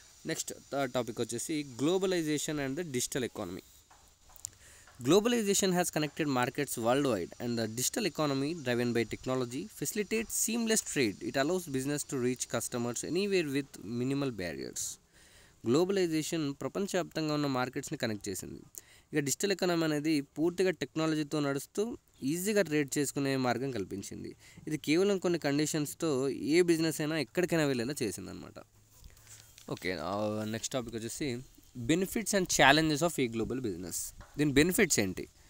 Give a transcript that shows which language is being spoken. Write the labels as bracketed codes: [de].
[te] Next topic వచ్చేసి globalisation and the digital economy. [en] Globalization has connected markets worldwide, and the digital economy, driven by technology, facilitates seamless trade. It allows business to reach customers anywhere with minimal barriers. [te] Globalisation ప్రపంచవ్యాప్తంగా ఉన్న మార్కెట్స్ని connect చేసింది. ఇక digital economy అనేది పూర్తిగా టెక్నాలజీతో నడుస్తూ ఈజీగా trade చేసుకునే మార్గం కల్పించింది. ఇది కేవలం కొన్ని కండిషన్స్తో ఏ బిజినెస్ అయినా ఎక్కడికైనా వెళ్ళేలా చేసిందనమాట. ఓకే, నెక్స్ట్ టాపిక్ వచ్చేసి బెనిఫిట్స్ అండ్ ఛాలెంజెస్ ఆఫ్ ఈ గ్లోబల్ బిజినెస్. దీని బెనిఫిట్స్ ఏంటి?